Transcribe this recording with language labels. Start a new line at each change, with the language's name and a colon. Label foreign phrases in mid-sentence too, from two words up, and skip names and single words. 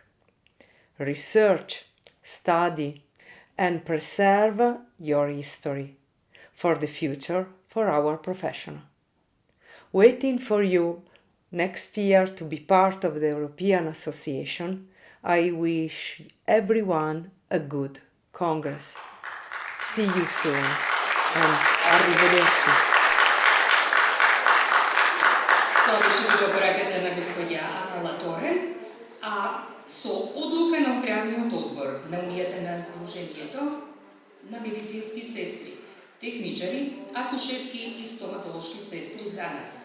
English: Research, study, and preserve your history for the future for our profession. Waiting for you next year to be part of the European Association, I wish everyone a good Congress. See you soon and arrivederci.
Macedonian: Тоа беше видеопораката на господја Ана Латоре, а со одлука на управниот одбор на Унијата на Сдруженијето на медицински сестри, техничари, акушерки и стоматолошки сестри за нас.